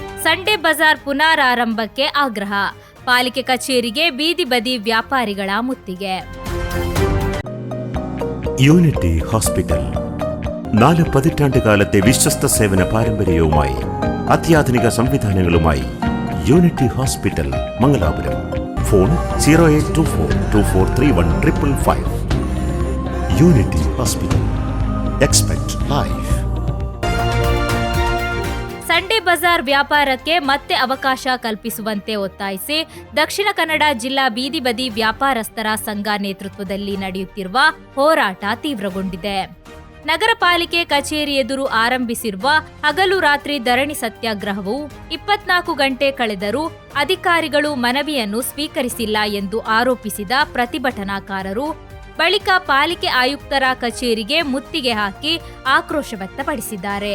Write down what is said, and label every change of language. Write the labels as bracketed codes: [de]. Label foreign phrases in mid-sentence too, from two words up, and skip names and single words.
[kn] ಸಂಡೇ ಬಜಾರ್ ಪುನರಾರಂಭಕ್ಕೆ ಆಗ್ರಹ. ಪಾಲಿಕೆ ಕಚೇರಿಗೆ ಬೀದಿ ಬದಿ ವ್ಯಾಪಾರಿಗಳ മുತ್ತಿಗೆ. [ml] യൂണിറ്റി ഹോസ്പിറ്റൽ 4 പതിറ്റാണ്ടുകാലത്തെ വിശ്വസ്ത സേവന പാരമ്പര്യവുമായി അത്യാധുനിക സംവിധാനങ്ങളുമായി യൂണിറ്റി ഹോസ്പിറ്റൽ മംഗലാപുരം. ഫോൺ 0824243155. [en] Unity Hospital. Expect Life. [kn] ಸಂಡೇ ಬಜಾರ್ ವ್ಯಾಪಾರಕ್ಕೆ ಮತ್ತೆ ಅವಕಾಶ ಕಲ್ಪಿಸುವಂತೆ ಒತ್ತಾಯಿಸಿ ದಕ್ಷಿಣ ಕನ್ನಡ ಜಿಲ್ಲಾ ಬೀದಿ ಬದಿ ವ್ಯಾಪಾರಸ್ಥರ ಸಂಘ ನೇತೃತ್ವದಲ್ಲಿ ನಡೆಯುತ್ತಿರುವ ಹೋರಾಟ ತೀವ್ರಗೊಂಡಿದೆ. ನಗರ ಪಾಲಿಕೆ ಕಚೇರಿ ಎದುರು ಆರಂಭಿಸಿರುವ ಹಗಲು ರಾತ್ರಿ ಧರಣಿ ಸತ್ಯಾಗ್ರಹವು 24 ಗಂಟೆ ಕಳೆದರೂ ಅಧಿಕಾರಿಗಳು ಮನವಿಯನ್ನು ಸ್ವೀಕರಿಸಿಲ್ಲ ಎಂದು ಆರೋಪಿಸಿದ ಪ್ರತಿಭಟನಾಕಾರರು ಬಳಿಕ ಪಾಲಿಕೆ ಆಯುಕ್ತರ ಕಚೇರಿಗೆ ಮುತ್ತಿಗೆ ಹಾಕಿ ಆಕ್ರೋಶ ವ್ಯಕ್ತಪಡಿಸಿದ್ದಾರೆ.